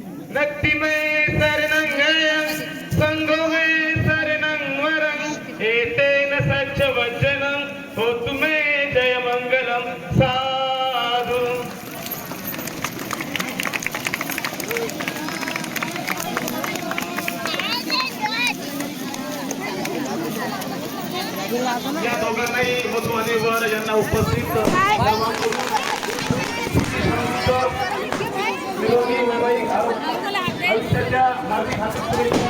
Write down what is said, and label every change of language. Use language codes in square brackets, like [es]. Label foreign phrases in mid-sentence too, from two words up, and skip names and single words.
[pi] नक्ति में शरणं संगो में शरणं वरं एतेन सच्च वचनं होतु मे जय मंगलम साधु। [mr] या दोघांनाही वधूवर यांना उपस्थित निरोगी वैवाहिक आयुष्याच्या हार्दिक हार्दिक शुभेच्छा।